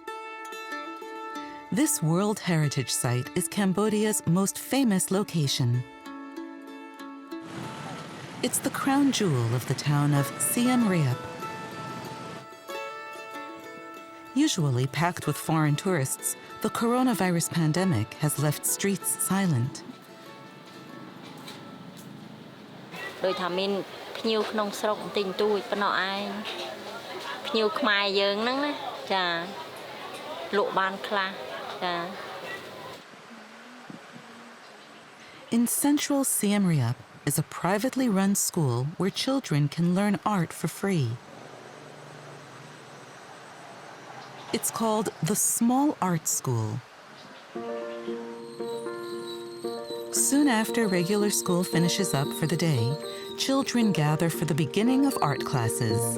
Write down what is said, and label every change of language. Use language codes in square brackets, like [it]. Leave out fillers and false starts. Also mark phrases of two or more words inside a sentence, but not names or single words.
[en] This World Heritage Site is Cambodia's most famous location. It's the crown jewel of the town of Siem Reap. Usually packed with foreign tourists, the coronavirus pandemic has left streets silent. [km] ដោយថាមានភ្ញៀវក្នុងស្រុកបន្តិចបន្តួចប៉ុណ្ណោះឯងភ្ញៀវខ្មែរយើងហ្នឹងណាចាលក់បានខ្លះចា [en] In central Siem Reap is a privately run school where children can learn art for free. It's called the Small Art School. Soon after regular school finishes up for the day, children gather for the beginning of art classes.